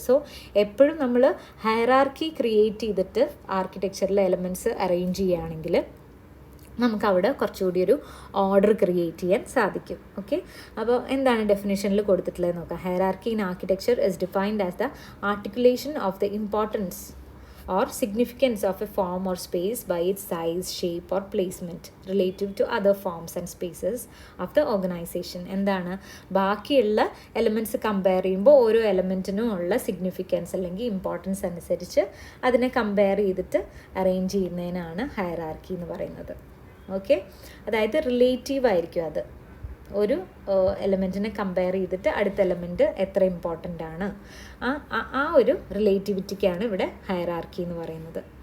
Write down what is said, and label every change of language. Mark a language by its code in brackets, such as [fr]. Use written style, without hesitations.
[ml] So എപ്പോഴും നമ്മൾ hierarchy create ചെയ്തിട്ട് ആർക്കിടെക്ചറിലെ എലമെൻറ്റ്സ് അറേഞ്ച് ചെയ്യുകയാണെങ്കിൽ നമുക്കവിടെ കുറച്ചുകൂടി ഒരു ഓർഡർ ക്രിയേറ്റ് ചെയ്യാൻ സാധിക്കും. ഓക്കെ, അപ്പോൾ എന്താണ് ഡെഫിനേഷനിൽ കൊടുത്തിട്ടുള്ളത് നോക്കാം. [en] Hierarchy in architecture is defined as the articulation of the importance or significance of a form or space by its size, shape or placement relative to other forms and spaces of the organization. [ml] എന്താണ്? ബാക്കിയുള്ള elements compare ചെയ്യുമ്പോൾ ഓരോ എലമെൻറ്റിനും ഉള്ള significance അല്ലെങ്കിൽ importance അനുസരിച്ച് അതിനെ compare ചെയ്തിട്ട് arrange ചെയ്യുന്നതിനാണ് ഹയറാർക്കി എന്ന് പറയുന്നത്. ഓക്കെ, അതായത് റിലേറ്റീവ് ആയിരിക്കും അത്. ഒരു എലമെൻറ്റിനെ കമ്പയർ ചെയ്തിട്ട് അടുത്ത എലമെൻറ്റ് എത്ര ഇമ്പോർട്ടൻ്റ് ആണ്, ആ ഒരു റിലേറ്റിവിറ്റിക്കാണ് ഇവിടെ ഹയറാർക്കി എന്ന് പറയുന്നത്.